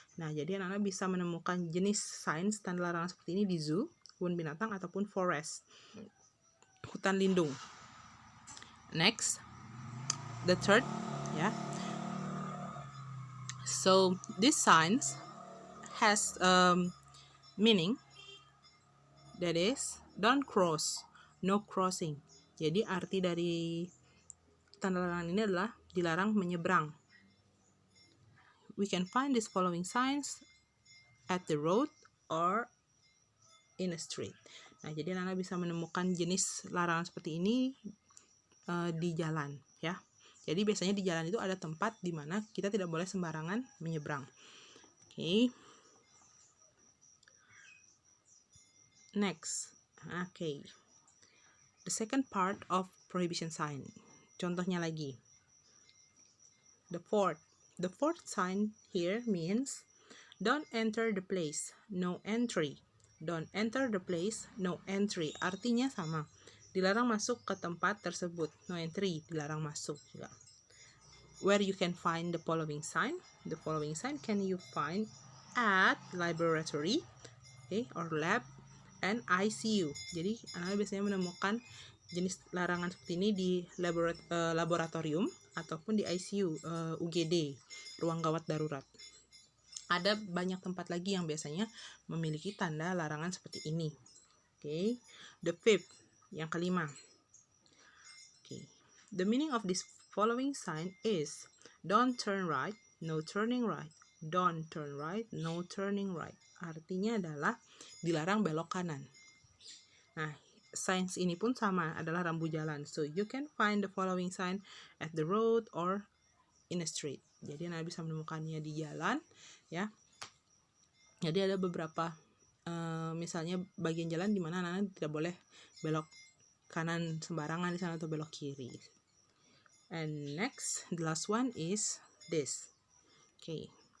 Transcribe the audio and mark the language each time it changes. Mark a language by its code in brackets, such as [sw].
[id] Nah, jadi anak-anak bisa menemukan jenis signs tanda larangan seperti ini di zoo, kebun binatang, ataupun forest, hutan lindung. [en] Next, the third, ya. So, these signs has meaning that is don't cross, no crossing. [id] Jadi arti dari tanda larangan ini adalah dilarang menyeberang. [en] We can find these following signs at the road or in a street. [id] Nah, jadi anak-anak bisa menemukan jenis larangan seperti ini di jalan, ya. Jadi biasanya di jalan itu ada tempat di mana kita tidak boleh sembarangan menyeberang. [en] Okay. Next. Okay. The second part of prohibition sign. [id] Contohnya lagi. [en] The fourth sign here means don't enter the place, no entry. Don't enter the place, no entry. [id] Artinya sama. Dilarang masuk ke tempat tersebut. [en] No entry, [id] dilarang masuk juga. [en] Where you can find the following sign. The following sign can you find at laboratory, okay, or lab, and ICU. [id] Jadi anak biasanya menemukan jenis larangan seperti ini di laboratorium ataupun di ICU, UGD, ruang gawat darurat. Ada banyak tempat lagi yang biasanya memiliki tanda larangan seperti ini. [en] Okay. The fifth, [id] yang kelima. [en] Okay. The meaning of this following sign is don't turn right, no turning right. Don't turn right, no turning right. [id] Artinya adalah dilarang belok kanan. Nah, signs ini pun sama, adalah rambu jalan. [en] So, you can find the following sign at the road or in a street. [id] Jadi, Anda bisa menemukannya di jalan, ya. Jadi, ada beberapa, misalnya bagian jalan di mana Anda tidak boleh belok kanan sembarangan di sana atau belok kiri. [en] And next, the last one is this. Okay.